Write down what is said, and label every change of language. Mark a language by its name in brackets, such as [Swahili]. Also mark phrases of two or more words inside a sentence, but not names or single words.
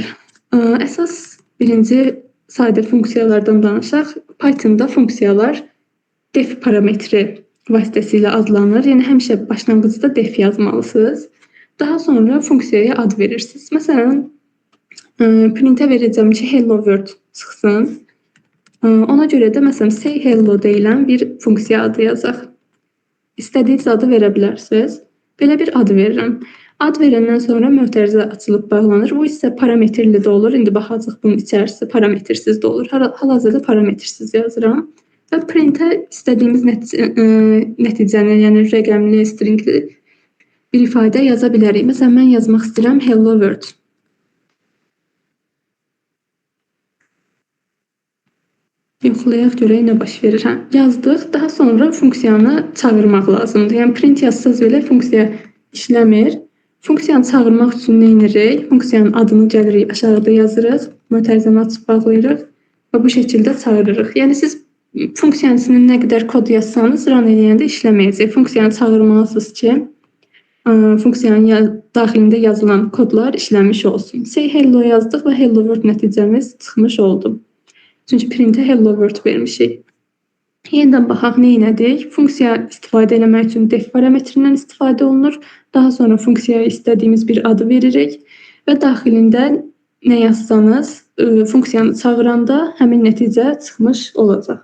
[Azerbaijani] Əsas birinci sadə funksiyalardan danışaq. Pythonda funksiyalar def parametri vasitəsilə adlanır. Yəni həmişə başlanğıcda def yazmalısınız. Daha sonra funksiyaya ad verirsiniz. Məsələn, printə verəcəm ki, [English] hello world çıxsın. [Azerbaijani] Ona görə də məsələn [English] say hello [Azerbaijani] deyilən bir funksiya adı yazaq. İstədiyiniz adı verə bilərsiniz. Belə bir ad verirəm. Ad verəndən sonra mötərizə açılıb bağlanır. Bu isə parametrli də olur. İndi baxacağıq bunun içərisi parametrsiz də olur. Hal-hazırda parametrsiz yazıram. Və printə istədiyimiz nəticəni, yəni rəqəmli, stringli bir ifadə yaza bilərik. Məsələn, mən yazmaq istəyirəm [English] hello world. [Azerbaijani] Yoxlayaq görək nə baş verir. Yazdıq. Daha sonra funksiyanı çağırmaq lazımdır. Yəni print yazsaz belə funksiya işləmir. Funksiyanı çağırmaq üçün nə edirik? Funksiyanın adını gəlirik, aşağıda yazırıq, mötərizəni açıb bağlayırıq və bu şəkildə çağırırıq. Yəni siz funksiyanın içində nə qədər kod yazsanız, run edəndə işləməyəcək. Funksiyanı çağırmalısınız ki, funksiyanın daxilində yazılan kodlar işləmiş olsun. [English] Say hello [Azerbaijani] yazdıq və [English] hello world [Azerbaijani] nəticəmiz çıxmış oldu. Çünki printə [English] hello world [Azerbaijani] vermişik. Yenidən baxaq nə etdik? Funksiya istifadə etmək üçün def parametrindən istifadə olunur. Daha sonra funksiyaya istədiyimiz bir adı veririk və daxilində nə yazsanız, funksiyanı çağıranda həmin nəticə çıxmış olacaq.